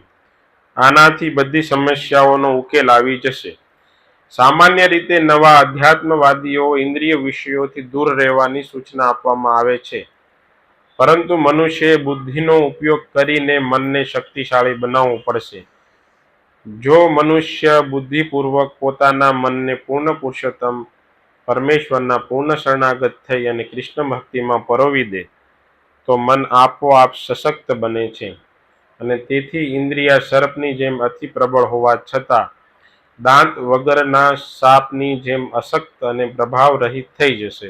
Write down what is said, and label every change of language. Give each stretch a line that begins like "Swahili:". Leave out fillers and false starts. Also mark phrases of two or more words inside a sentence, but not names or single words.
Gujarati: આનાથી બધી સમસ્યાઓનો ઉકેલ આવી જશે। સામાન્ય રીતે નવા અધ્યાત્મવાદીઓ ઇંદ્રિય વિષયોથી દૂર રહેવાની સૂચના આપવામાં આવે છે, પરંતુ મનુષ્ય બુદ્ધિનો ઉપયોગ કરીને મનને શક્તિશાળી બનાવવું પડશે। જો મનુષ્ય બુદ્ધિપૂર્વક પોતાના મનને પૂર્ણ પુરુષોત્તમ પરમેશ્વરના પૂર્ણ શરણાગત થઈ અને કૃષ્ણ ભક્તિમાં પરોવી દે તો મન આપોઆપ સશક્ત બને છે અને તેથી ઇન્દ્રિય સર્પની જેમ અતિ પ્રબળ હોવા છતાં દાંત વગરના સાપની જેમ અશક્ત અને પ્રભાવ રહિત થઈ જશે.